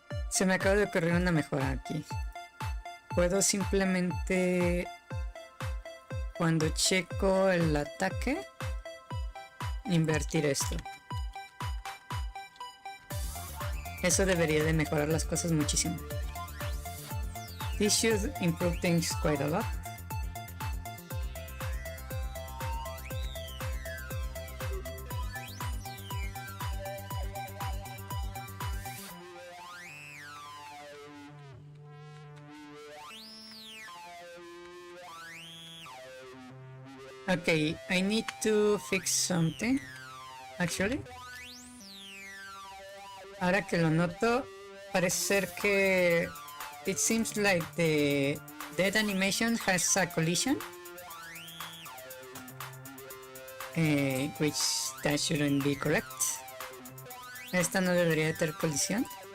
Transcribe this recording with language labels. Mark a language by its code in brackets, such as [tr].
[es] Se me acaba de ocurrir una mejora aquí. Puedo simplemente, cuando checo el ataque, invertir esto. Eso debería de mejorar las cosas muchísimo. [en] This should improve things quite a lot. Okay, I need to fix something, actually. [es] Ahora que lo noto, parece ser que [en] it seems like the dead animation has a collision, which that shouldn't be correct. [es] Esta no debería de tener colisión.